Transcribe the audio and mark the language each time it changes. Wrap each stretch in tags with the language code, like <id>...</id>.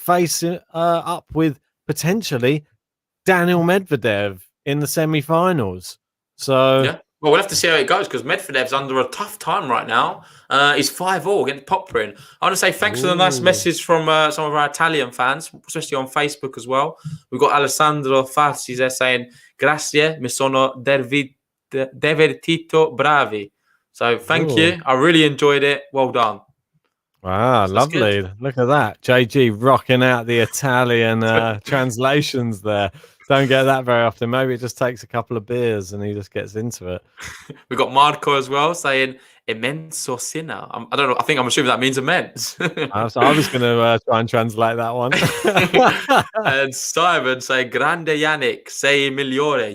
<en>face up with potentially Daniel Medvedev in the semi-finals. So yeah, well, we'll have to see how it goes, because Medvedev's under a tough time right now. He's 5-all against Poprin. I want to say thanks for the nice message from some of our Italian fans, especially on Facebook as well. We've got Alessandro Farsi there saying,</en> <it>"Grazie, mi sono divertito, bravi."</it> <en>So thank you. I really enjoyed it. Well done. Wow, lovely. Good. Look at that. JG rocking out the Italian translations there. Don't get that very often. Maybe it just takes a couple of beers and he just gets into it. We've got Marco as well saying immenso Sinner. I don't know. I think I'm assuming that means immense. I was going to try and translate that one. And Simon saying</en> <it>grande Jannik, sei migliore.</it>